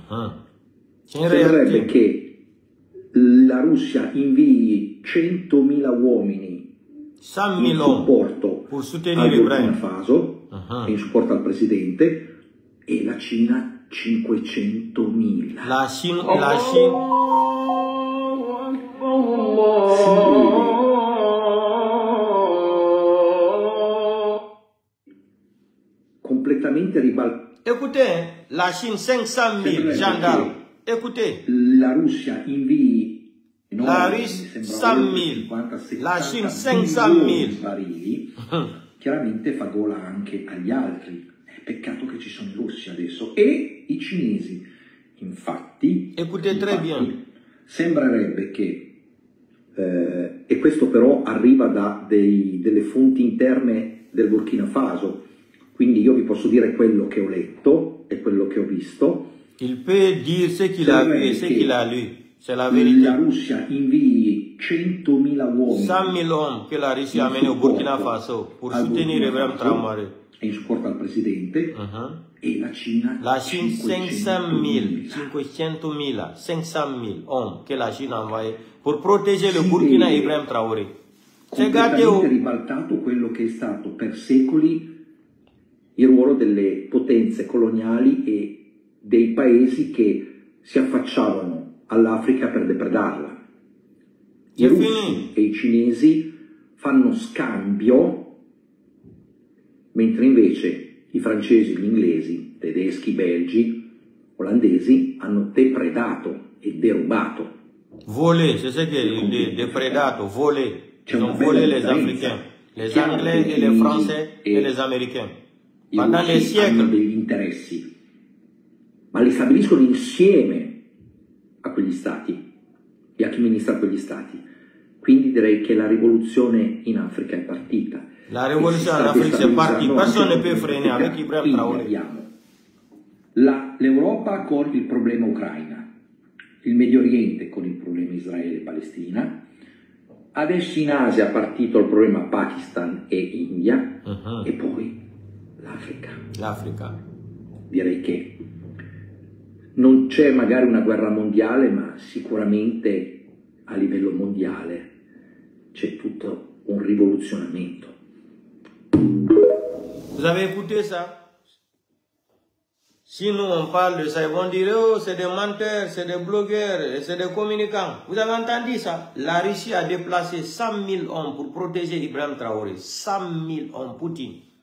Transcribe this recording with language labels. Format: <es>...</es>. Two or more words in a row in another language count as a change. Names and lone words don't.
<it>sembrerebbe che la Russia invii 100.000 uomini in supporto al Burkina Faso e in supporto al presidente, e la Cina 500.000.</it> <fr>La Chine.</fr> <it>Completamente ribaltato.</it> <fr>Écoutez, la Chine 500.000 gendarmes. Écoutez.</fr> <it>La Russia invii. La Russia 100.000.</it> <fr>La Chine</fr> <it>500.000 barili. Chiaramente fa gola anche agli altri. Peccato che ci sono i russi adesso e i cinesi. Infatti, sembrerebbe che, e questo però arriva da delle fonti interne del Burkina Faso, quindi io vi posso dire quello che ho letto e quello che ho visto.</it> <fr>Il peut dire ce qu'il a vu et ce qu'il a lu. C'est la vérité.</fr> <it>La Russia invii 100.000 uomini.</it> <fr>100.000 hommes que la Russie a amené au Burkina Faso pour soutenir Ibrahim Traoré.</fr> <it>In supporto al presidente, e la Cina</it> <fr>500.000, 500.000 hommes</fr> <it>che la Cina ha</it> <fr>envoyé pour protéger le Burkina e Ibrahim Traoré.</fr> <it>C'est completamente ribaltato quello che è stato per secoli il ruolo delle potenze coloniali e dei paesi che si affacciavano all'Africa per depredarla. I russi e i cinesi fanno scambio, mentre invece i francesi, gli inglesi, tedeschi, belgi, olandesi hanno depredato e derubato.</it> <fr>Volé, c'est ce</fr> <it>che depredato,</it> <fr>volé. Ils ont volé les Africains, les Anglais et les Français et les Américains. Pendant des siècles.</fr> <it>Hanno degli interessi, ma li stabiliscono insieme a quegli stati e a chi amministra quegli stati. Quindi direi che la rivoluzione in Africa è partita. La rivoluzione in Africa è partita,</it> <fr>personne ne peut freiner avec Ibrahim Traoré.</fr> <it>L'Europa con il problema Ucraina, il Medio Oriente con il problema Israele e Palestina, adesso in Asia è partito il problema Pakistan e India, e poi l'Africa. Direi che non c'è magari una guerra mondiale, ma sicuramente a livello mondiale c'è tutto un rivoluzionamento.</it> <fr>Vous avez écouté ça? Si nous on parle de ça, ils vont dire oh c'est des menteurs, c'est des blogueurs, c'est des communicants. Vous avez entendu ça? La Russie a déplacé 100.000 hommes pour protéger Ibrahim Traoré. 100.000 hommes, Poutine.</fr>